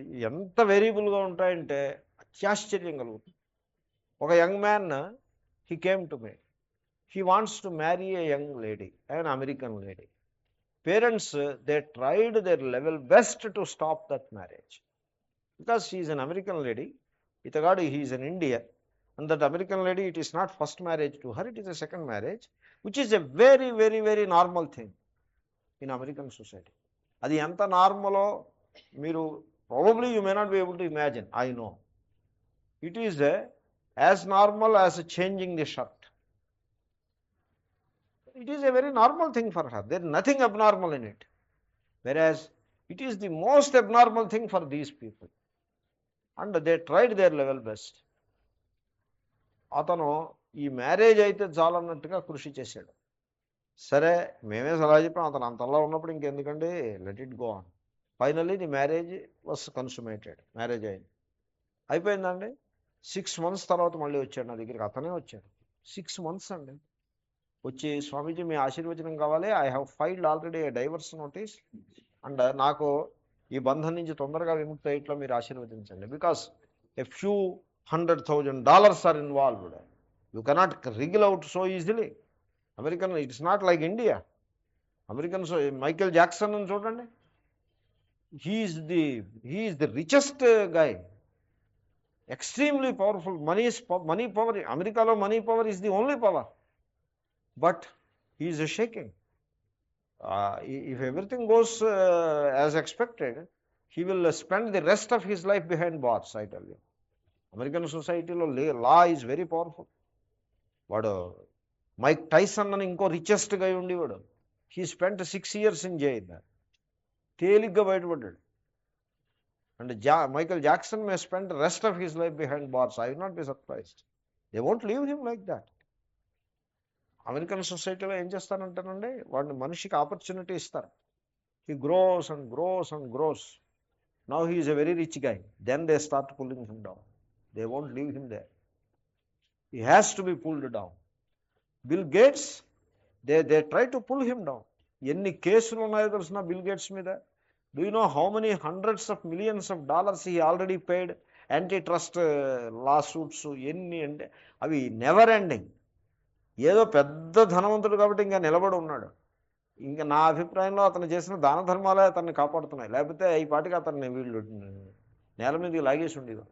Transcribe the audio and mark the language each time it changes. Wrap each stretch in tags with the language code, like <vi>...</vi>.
<te>ఎంత వేరియబుల్గా ఉంటాయంటే అత్యాశ్చర్యం కలుగుతుంది.</te> <en>ఒక young man, he came to me, he wants to marry a young lady, an American lady. Parents, they tried their level best to stop that marriage because she is an American lady. Itagadu, he is an Indian, and that American lady, it is not first marriage to her, it is a second marriage, which is a very, very, very normal thing in American society.</en> <te>Adi enta normalo meeru</te> <en>probably you may not be able to imagine. I know it is as normal as changing the shirt. It is a very normal thing for her. There is nothing abnormal in it. Whereas it is the most abnormal thing for these people. And they tried their level best.</en> <te>అతను ఈ marriage అయితే చాలన్నట్టుగా కృషి చేశాడు. సరే, మేమే సలహా చెప్పాం, అతను అంతలా ఉన్నప్పుడు ఇంకెందుకండి,</te> <en>Let it go on. Finally the marriage was consummated.</en> <te>Marriage అయింది, అయిపోయిందండి. 6 months తర్వాత మళ్ళీ వచ్చాడు నా దగ్గరికి. అతనే వచ్చాడు 6 months అండి. వచ్చి, స్వామీజీ మీ ఆశీర్వచనం కావాలి,</te> <en>I have filed already a divorce notice, and</en> <te>నాకు ఈ బంధం నుంచి తొందరగా విముక్తి అయ్యేట్లో మీరు ఆశీర్వదించండి.</te> <en>Because a few $100,000 are involved. You cannot wriggle out so easily. American, it's not like India. Americans, Michael Jackson</en> <te>అని చూడండి,</te> <en>He is the richest guy, extremely powerful. Money power, అమెరికాలో money power is the only power. But he is shaking. If everything goes as expected, he will spend the rest of his life behind bars, I tell you. American society lo law is very powerful.</en> <te>Vadu Mike Tyson అని ఇంకో richest గా ఉండేవాడు.</te> <en>He spent 6 years in jail.</en> <te>తేలిగ్గా బయటపడ్డాడు.</te> <en>And Michael Jackson may spend the rest of his life behind bars. I will not be surprised. They won't leave him like that.</en> <te>American సొసైటీలో ఏం చేస్తారంటారండి, వాడిని మనిషికి ఆపర్చునిటీ ఇస్తారు.</te> <en>He grows and grows and grows. Now he is a very rich guy. Then they start pulling him down. They won't leave him there. He has to be pulled down. Bill Gates, they try to pull him down.</en> <te>ఎన్ని కేసులు ఉన్నాయో తెలిసిన bill gates మీద.</te> <en>Do you know how many hundreds of millions of dollars he already paid?</en> <te>Anti trust law suits ఎన్ని అంటే అవి</te> <en>Never ending.</en> <te>ఏదో పెద్ద ధనవంతుడు కాబట్టి ఇంకా నిలబడి ఉన్నాడు. ఇంకా నా అభిప్రాయంలో అతను చేసిన దాన ధర్మాలే అతన్ని కాపాడుతున్నాయి. లేకపోతే ఈ పాటికి అతన్ని వీళ్ళు నేల మీదకి లాగేసి ఉండేది.</te>